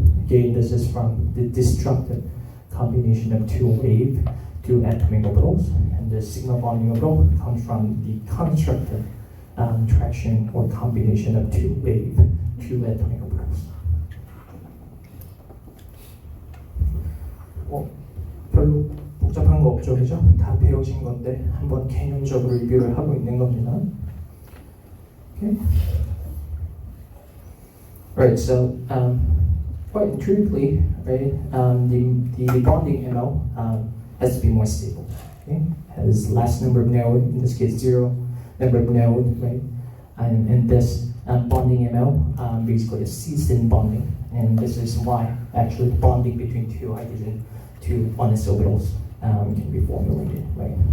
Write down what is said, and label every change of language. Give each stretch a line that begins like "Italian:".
English: Again, this is from the destructive combination of two waves, two atomic orbitals, and the sigma bonding orbital comes from the constructive interaction or combination of two waves, two atomic orbitals.
Korean: 별로 복잡한 거 없죠, 그죠? 다 배우신 건데 한번 개념적으로 리뷰를 하고 있는 겁니다.
English: Okay. Right. So quite intuitively, right? The bonding MO has to be more stable. Okay, has less number of node, in this case 0 number of node, right? And this bonding MO basically is C-spin bonding, and this is why actually bonding between two hydrogen, two 1s orbitals can be formulated, right?